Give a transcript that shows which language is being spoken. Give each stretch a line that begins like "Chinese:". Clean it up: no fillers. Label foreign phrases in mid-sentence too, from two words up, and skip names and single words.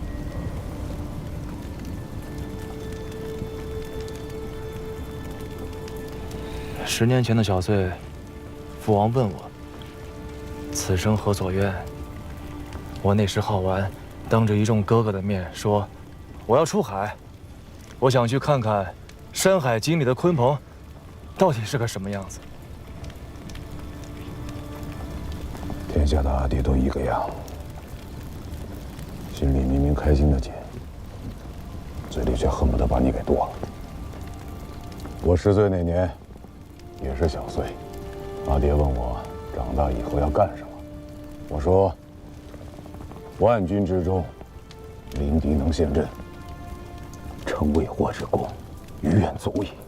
Chinese: 10 年前的小岁，父王問我：“此生何所願？” 我那时好玩，当着一众哥哥的面说：“我要出海，我想去看看《山海经》里的鯤鹏，到底是个什麼樣子。” 天下的阿爹都一個樣，心裡明明開心的緊，嘴裡卻恨不得把你給剁了。我10歲那年，也是小歲，阿爹問我長大以後要幹什麼，我說：萬軍之中，臨敵能陷陣，成為國之功，於願足矣。